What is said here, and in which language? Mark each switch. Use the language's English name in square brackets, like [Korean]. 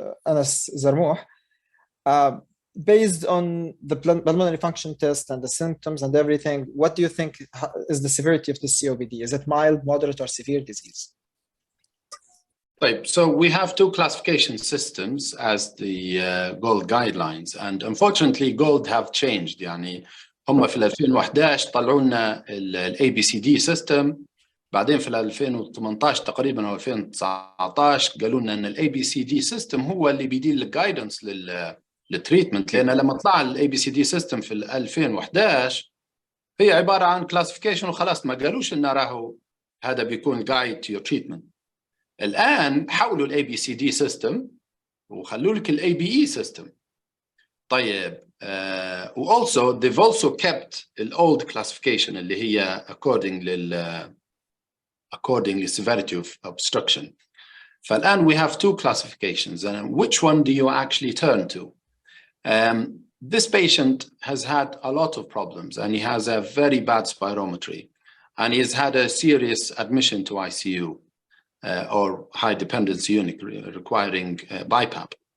[English] Anas Zarmouh. Based on the pulmonary function test and the symptoms and everything, what do you think is the severity of the COPD? Is it mild, moderate, or severe disease? Right. So we have two classification systems as the GOLD guidelines, and unfortunately GOLD have changed. [Arabic] يعني هم في 2011 طلعوا لنا ال ABCD system، بعدين في 2018 تقريبا او 2019 قالوا لنا ان ال ABCD system هو اللي بيدير الجايدنس للتريتمنت، لان لما طلع الاي بي سي دي سيستم في 2011 هي عباره عن كلاسيفيكيشن وخلاص، ما قالوش لنا راهو هذا بيكون [English] Guide to your treatment. [Arabic] الان حولوا الاي بي سي دي سيستم وخلوا لك الاي بي اي سيستم. طيب [English] also they've also kept the old classification [Arabic] اللي هي [English] according to severity of obstruction. [Arabic] فالآن [English] we have two classifications, and which one do you actually turn to? This patient has had a lot of problems, and he has a very bad spirometry, and he's had a serious admission to ICU or high dependency unit requiring BiPAP.